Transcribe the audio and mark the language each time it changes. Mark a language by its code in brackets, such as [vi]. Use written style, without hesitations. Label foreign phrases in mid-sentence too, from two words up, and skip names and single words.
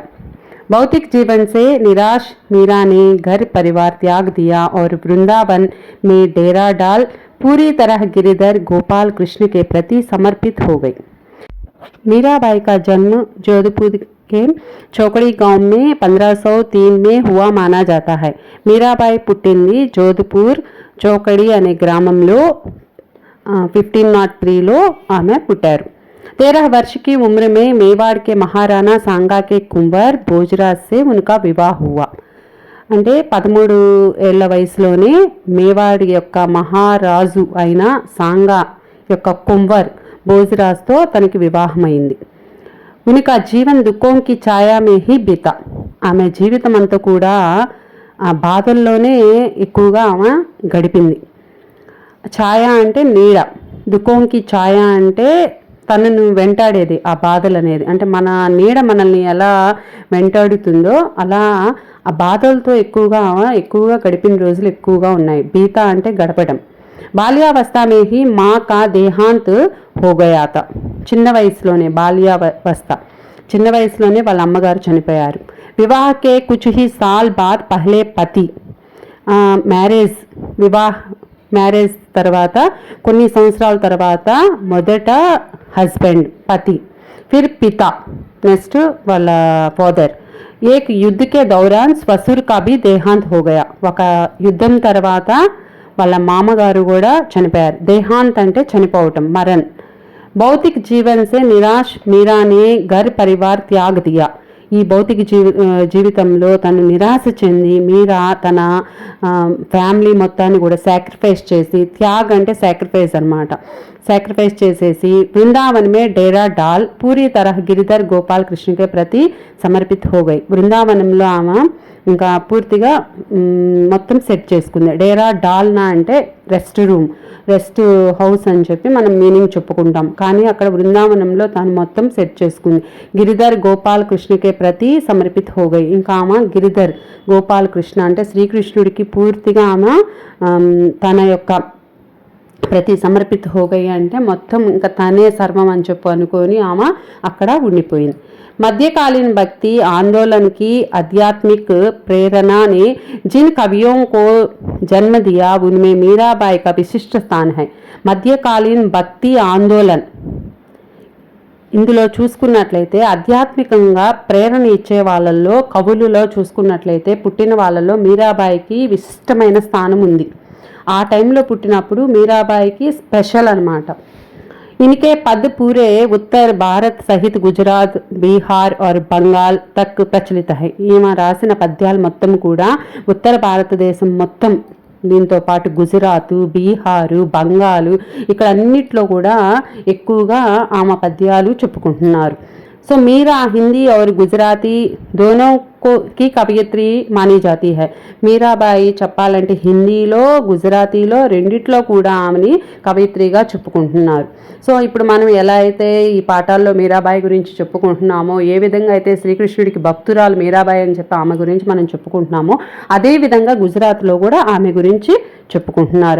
[hi] भौतिक जीवन से निराश मीरा ने घर परिवार त्याग दिया और वृंदावन में डेरा डाल पूरी तरह गिरिधर गोपाल कृष्ण के प्रति समर्पित हो गई. मीराबाई का जन्म जोधपुर के चौकड़ी गांव में 1503 में हुआ माना जाता है. [te] मीराबाई పుట్టింది జోధ్పూర్ చౌకడి అనే గ్రామంలో 1503లో ఆమె పుట్టారు. [hi] 13 वर्ष की उम्र में मेवाड़ के महाराणा सांगा के कुंवर भोजराज से उनका विवाह हुआ. [te] అంటే 13 ఏళ్ల వయసులోనే మేవాడ్ యొక్క మహారాజు అయిన సాంగా యొక్క కుంవర్ భోజరాజ్తో తనకి వివాహమైంది. [hi] उनका जीवन दुःख की छाया में ही बीता. [te] ఆమె జీవితం అంతా కూడా ఆ బాధల్లోనే ఎక్కువగా ఆమె గడిపింది. ఛాయ అంటే నీడ, [hi] दुःख की छाया [te] అంటే తనను వెంటాడేది ఆ బాధలు అనేది. అంటే మన నీడ మనల్ని ఎలా వెంటాడుతుందో అలా ఆ బాధలతో ఎక్కువగా గడిపిన రోజులు ఎక్కువగా ఉన్నాయి. బీతా అంటే గడపడం. [hi] బాల్యావస్థ में ही माँ का देहांत हो गया था. [te] చిన్న వయసులోనే బాల్యావస్థ, చిన్న వయసులోనే వాళ్ళ అమ్మగారు చనిపోయారు. [hi] వివాహ के कुछ ही साल बाद पहले पति [te] మ్యారేజ్ తర్వాత కొన్ని సంవత్సరాల తర్వాత మొదట హస్బెండ్ [hi] पति, फिर पिता [te] నెక్స్ట్ వాళ్ళ ఫాదర్, [hi] एक युद्ध के दौरान ससुर का भी देहांत हो गया. [te] ఒక యుద్ధం తర్వాత వాళ్ళ మామగారు కూడా చనిపోయారు. దేహాంత్ అంటే చనిపోవటం, మరణ్. [hi] भौतिक जीवन से निराश मीरा ने घर परिवार त्याग दिया. [te] ఈ భౌతిక జీవితంలో తను నిరాశ చెంది మీరా తన ఫ్యామిలీ మొత్తాన్ని కూడా సాక్రిఫైస్ చేసి, త్యాగ్ అంటే సాక్రిఫైస్ అనమాట, సాక్రిఫైస్ చేసేసి [hi] वृंदावन में डेरा डाल पूरी तरह गिरिधर गोपाल कृष्ण के प्रति समर्पित हो गई. [te] బృందావనంలో ఆమె ఇంకా పూర్తిగా మొత్తం సెట్ చేసుకుంది. [hi] डेरा डालना [te] అంటే [en] rest house [te] అని చెప్పి మనం మీనింగ్ చెప్పుకుంటాం, కానీ అక్కడ బృందావనంలో తాను మొత్తం సెట్ చేసుకుంది. [hi] गिरिधर गोपाल कृष्ण के प्रति समर्पित हो गई. [te] ఇంకా ఆమె గిరిధర్ గోపాల్ కృష్ణ అంటే శ్రీకృష్ణుడికి పూర్తిగా ఆమె తన యొక్క [hi] प्रति समर्पित हो गई [te] అంటే మొత్తం ఇంకా తనే సర్వం అని చెప్పు అనుకొని ఆమె అక్కడ ఉండిపోయింది. [hi] मध्यकालीन भक्ति आंदोलन की आध्यात्मिक प्रेरणा ने जिन कवियों को जन्म दिया उनमें मीराबाई का विशिष्ट स्थान है. [te] మధ్యకాలీన్ భక్తి ఆందోళన్ ఇందులో చూసుకున్నట్లయితే ఆధ్యాత్మికంగా ప్రేరణ ఇచ్చే వాళ్ళల్లో, కవులలో చూసుకున్నట్లయితే పుట్టిన వాళ్ళలో మీరాబాయికి విశిష్టమైన స్థానం ఉంది. ఆ టైంలో పుట్టినప్పుడు మీరాబాయికి స్పెషల్ అన్నమాట. [hi] इनके पद पूरे उत्तर भारत सहित गुजरात, बिहार और बंगाल तक प्रचलित है. [te] ఈమె రాసిన పద్యాలు మొత్తం కూడా ఉత్తర భారతదేశం మొత్తం, దీంతో పాటు గుజరాత్, బీహారు, బంగాలు ఇక్కడ అన్నిట్లో కూడా ఎక్కువగా ఆమె పద్యాలు చెప్పుకుంటున్నారు. [hi] సో मीरा हिंदी और गुजराती दोनों की కవయిత్రి मानी जाती है. [te] మీరాబాయి చెప్పాలంటే హిందీలో, గుజరాతీలో రెండిట్లో కూడా ఆమెని కవయిత్రిగా చెప్పుకుంటున్నారు. సో ఇప్పుడు మనం ఎలా అయితే ఈ పాఠాల్లో మీరాబాయి గురించి చెప్పుకుంటున్నామో, ఏ విధంగా అయితే శ్రీకృష్ణుడికి భక్తురాలు మీరాబాయి అని చెప్పి ఆమె గురించి మనం చెప్పుకుంటున్నామో, అదేవిధంగా గుజరాత్లో కూడా ఆమె గురించి చెప్పుకుంటున్నారు.